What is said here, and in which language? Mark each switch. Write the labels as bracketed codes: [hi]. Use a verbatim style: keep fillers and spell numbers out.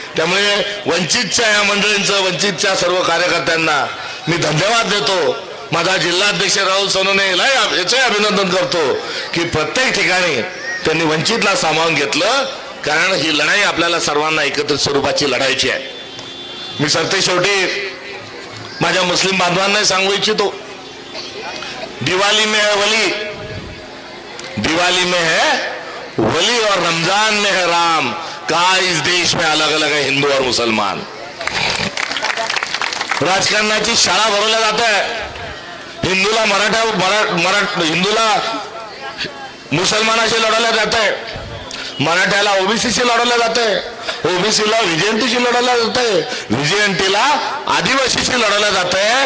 [mr] त्यामुळे वंचितच्या या मंडळींचं, वंचितच्या सर्व कार्यकर्त्यांना मी धन्यवाद देतो. माझा जिल्हाध्यक्ष राहुल सोनवणे याचंही अभिनंदन करतो की प्रत्येक ठिकाणी त्यांनी वंचितला सामावून घेतलं, कारण ही लढाई आपल्याला सर्वांना एकत्रित स्वरूपाची लढायची आहे. मी सरते शेवटी माझ्या मुस्लिम बांधवांनाही सांगू इच्छितो, [hi] दिवाळी में है वली, दिवाळी में है वली और रमजान में है राम. का इस देश में अलग अलग है हिंदू और मुसलमान. [mr] राजकारणाची शाळा भरवल्या जात आहे. हिंदूला मराठा मरा, मरा, हिंदूला मुसलमानाशी लढवल्या जात आहे, मराठ्याला ओबीसीशी लढवलं जाते, ओबीसीला विजयंतीशी लढवलं जाते, विजयंतीला आदिवासीशी लढवलं जाते.